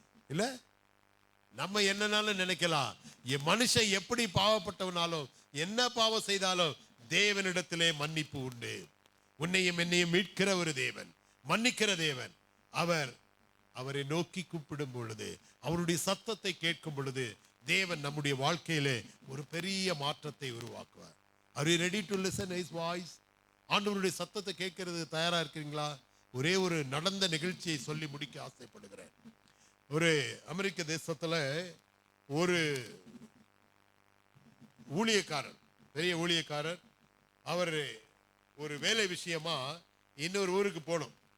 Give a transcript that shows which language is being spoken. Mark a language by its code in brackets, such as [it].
[ta] இல்ல, நம்ம என்னன்னாலும் நினைக்கலாம், என் மனுஷன் எப்படி பாவப்பட்டவனாலும் என்ன பாவம் செய்தாலும் தேவனிடத்திலே மன்னிப்பு உண்டு. உன்னையும் என்னையும் மீட்கிற ஒரு தேவன், மன்னிக்கிற தேவன். அவரை நோக்கி கூப்பிடும் பொழுது, அவருடைய சத்தத்தை கேட்கும் பொழுது தேவன் நம்முடைய வாழ்க்கையிலே ஒரு பெரிய மாற்றத்தை உருவாக்குவார். [en] Are you ready to listen his voice? [ta] ஆண்டவருடைய சத்தத்தை கேட்கறது தயாரா இருக்கிறீங்களா? ஒரே ஒரு நடந்த நிகழ்ச்சியை சொல்லி முடிக்க ஆசைப்படுகிறேன். ஒரு அமெரிக்க தேசத்துல ஒரு ஊழியக்காரர், பெரிய ஊழியக்காரர், அவர் ஒரு வேலை விஷயமா இன்னொரு ஊருக்கு போகணும்.